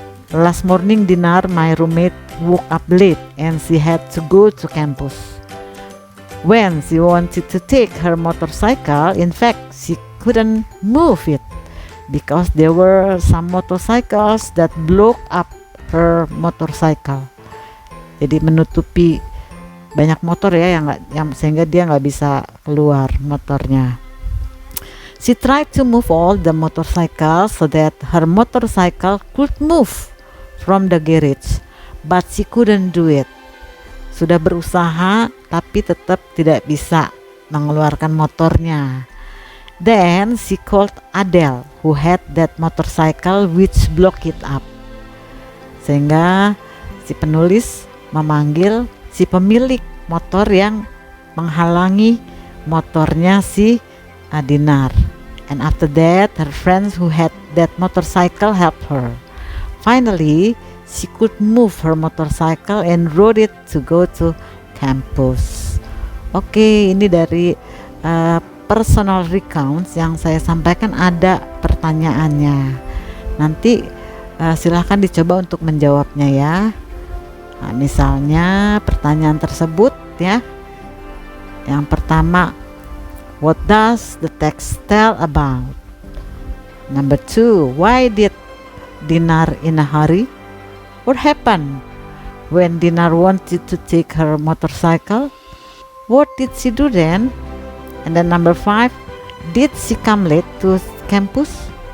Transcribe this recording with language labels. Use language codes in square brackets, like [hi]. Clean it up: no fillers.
[en] Last morning dinner, my roommate woke up late and she had to go to campus. When she wanted to take her motorcycle, in fact, she couldn't move it because there were some motorcycles that blocked up her motorcycle. [id] Jadi menutupi banyak motor ya yang sehingga dia nggak bisa keluar motornya. [en] She tried to move all the motorcycles so that her motorcycle could move from the garage, but she couldn't do it. [id] Sudah berusaha tapi tetap tidak bisa mengeluarkan motornya. [en] Then she called Adele who had that motorcycle which blocked it up. [id] Sehingga si penulis memanggil si pemilik motor yang menghalangi motornya si Dinar. [en] And after that, her friends who had that motorcycle helped her. Finally, she could move her motorcycle and rode it to go to campus. [id] Oke, ini dari personal recounts yang saya sampaikan, ada pertanyaannya. Nanti silahkan dicoba untuk menjawabnya ya. Nah, misalnya pertanyaan tersebut ya. [en] Yang pertama, what does the text tell about? Number 2, why did Dinar in a hurry? What happened when Dinar wanted to take her motorcycle? What did she do then? And then number 5, did she come late to campus?